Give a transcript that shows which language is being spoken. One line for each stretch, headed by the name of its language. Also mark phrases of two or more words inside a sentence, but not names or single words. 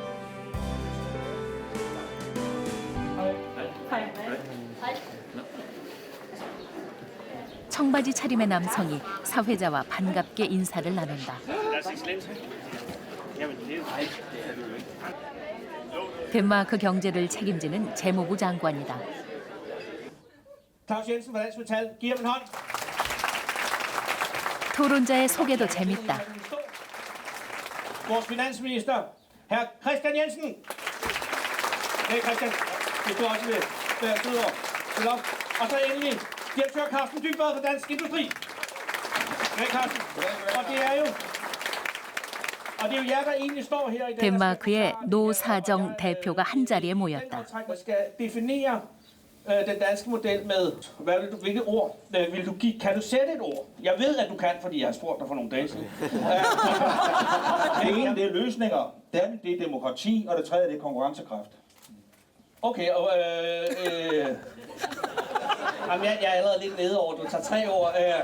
Korean: 청바지 차림의 남성이 사회자와 반갑게 인사를 나눈다. 덴마크 경제를 책임지는 재무부 장관이다. 토론자의 소개도 재밌다.
Danish: Vores finansminister, hr. Kristian Jensen. Hey Christian, hvis du også vil være sød og og så endelig direktør Carsten Dybvad fra Dansk Industri. Hey Carsten, og det er jo jer, der egentlig står her i dag.
Korean: 덴마크의 노사정 대표가 한 자리에 모였다.
Danish: Man skal definere den danske model med, hvilke ord vil du give? Kan du sætte et ord? Jeg ved, at du kan, fordi jeg har spurgt dig for nogle dage siden. Det ene, det er løsninger. Det andet, det er demokrati, og det tredje, det er konkurrencekraft. Okay, og jamen, jeg er allerede lidt nede over, du tager 3 ord.